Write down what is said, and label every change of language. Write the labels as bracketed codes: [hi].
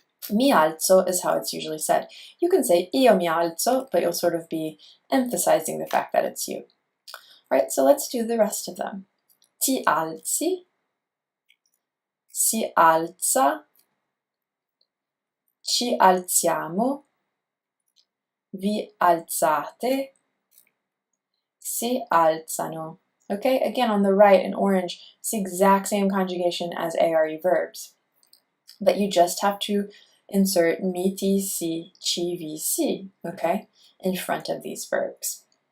[it] Mi alzo [en] is how it's usually said. You can say [it] io mi alzo, [en] but you'll sort of be emphasizing the fact that it's you. All right, so let's do the rest of them. [it] Ti alzi, si alza, ci alziamo, vi alzate, si alzano. [en] Okay, again on the right in orange, it's the exact same conjugation as ARE verbs, but you just have to insert mi, ti, si, ci, vi, si, okay, in front of these verbs.